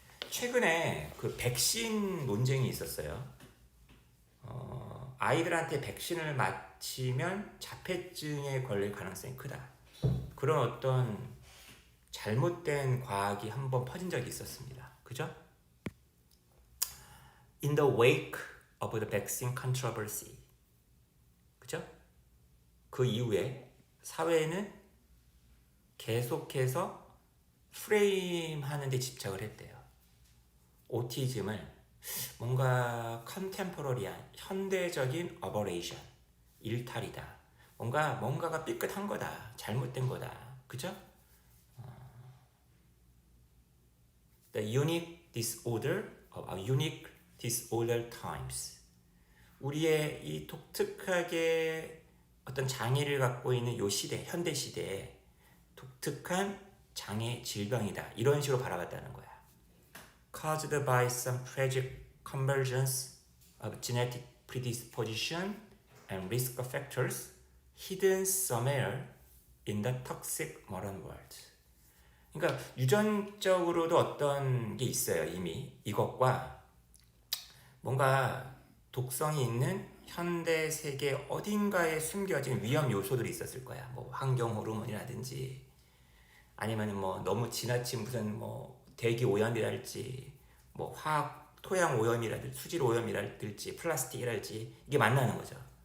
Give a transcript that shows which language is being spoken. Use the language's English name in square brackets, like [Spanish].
[Korean] 최근에 그 백신 논쟁이 있었어요. 아이들한테 백신을 맞히면 자폐증에 걸릴 가능성이 크다. 그런 어떤 잘못된 과학이 한번 퍼진 적이 있었습니다. 그죠? [English] In the wake of the vaccine controversy. [Korean] 그죠? 그 이후에 사회는 계속해서 프레임하는 데 집착을 했대요. 오티즘을 뭔가 컨템포러리한 현대적인 어버레이션, 일탈이다. 뭔가가 삐끗한 거다. 잘못된 거다. 그죠? [English] The unique disorder of our unique disorder times. [Korean] 우리의 이 독특하게 어떤 장애를 갖고 있는 요 시대, 현대 시대에 독특한 장애 질병이다. 이런 식으로 바라봤다는 거야. [English] Caused by some tragic convergence of genetic predisposition and risk factors hidden somewhere in the toxic modern world. [Korean] 그러니까 유전적으로도 어떤 게 있어요. 이미 이것과 뭔가 독성이 있는 현대 세계 어딘가에 숨겨진 위험 요소들이 있었을 거야. 뭐 환경 호르몬이라든지 아니면 뭐 너무 지나친 무슨 뭐 대기 오염이랄지 뭐 화학 토양 오염이랄지 수질 오염이랄지 플라스틱이랄지 이게 만나는 거죠.